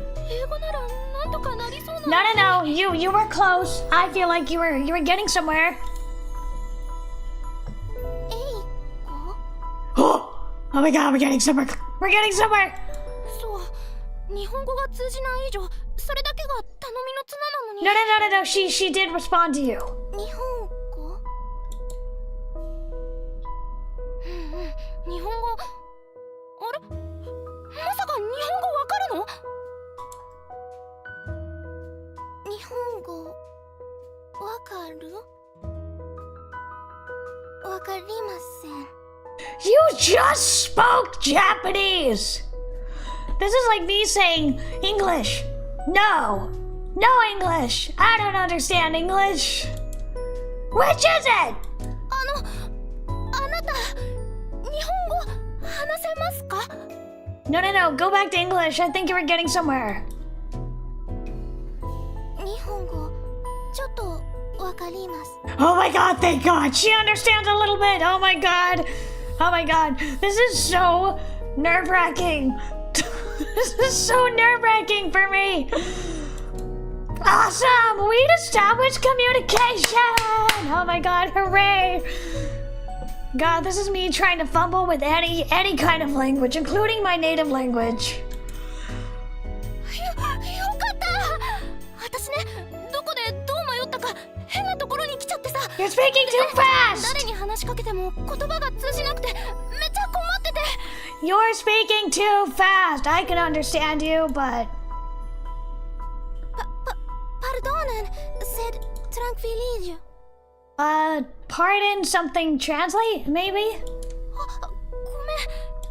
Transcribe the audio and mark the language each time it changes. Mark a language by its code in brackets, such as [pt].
[ja] 英語ならなんとかなりそうな。 [en] No. You were close. I feel like you were getting somewhere. [ja] 英語？ [en] Oh my god, we're getting somewhere. We're getting somewhere. [ja] そう、日本語が通じない以上、それだけが頼みの綱なのに。 [en] No. She did respond to you. [ja] 日本語？日本語？あれ？まさか日本語わかるの？日本語わかる？わかりません。 [en] You just spoke Japanese. This is like me saying English. No English. I don't understand English. Which is it? [ja] あなた、日本語話せますか？ [en] No. Go back to English. I think you were getting somewhere. [ja] 日本語ちょっとわかります。 [en] Oh my god, thank god. She understands a little bit. Oh my god. This is so nerve-wracking. This is so nerve-wracking for me. Awesome! We'd established communication! Oh my god, hooray! God, this is me trying to fumble with any kind of language, including my native language. [ja] よかった。私ね、どこでどう迷ったか変なところに来ちゃってさ。 [en] You're speaking too fast! [ja] 誰に話しかけても言葉が通じなくてめっちゃ困ってて。 [en] You're speaking too fast. I can understand you, but... Pardon, said tranquillige. Pardon something translate, maybe? [ja] ごめん。